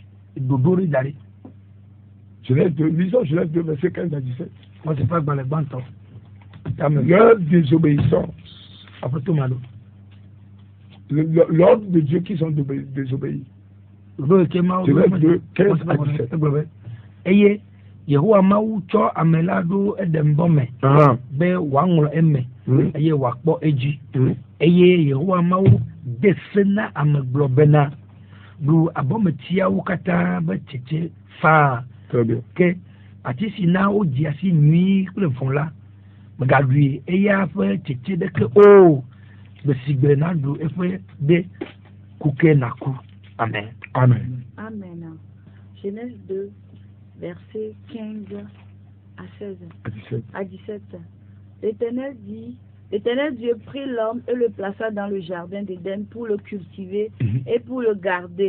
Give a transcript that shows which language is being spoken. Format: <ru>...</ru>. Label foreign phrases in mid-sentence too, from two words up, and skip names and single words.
<fr>Genèse 2, lisons Genèse 2, verset 15 à 17. Leur désobéissance. L'ordre de Dieu qui sont désobéis. Genèse 2, 15 à 17.</fr> <ee>Yehowa mawu tsɔ ame la ɖo eɖembɔ me be wòaŋlɔ eme eye wòakpɔ edzi eye Yehowa mawu de se na ame gblɔ bena ɖu abɔmetiawo katã be tsetse faa ke ati si na wodzi asi nyui kple vɔ la megaɖui eya ƒe tsetse ɖeke o gbe si gbe naɖu eƒe de kuke naku.</ee> <fr>Amen. Genèse 2 versets 15 à 16 à 17. L'Éternel Dieu prit l'homme et le plaça dans le jardin d'Éden pour le cultiver et pour le garder.</fr>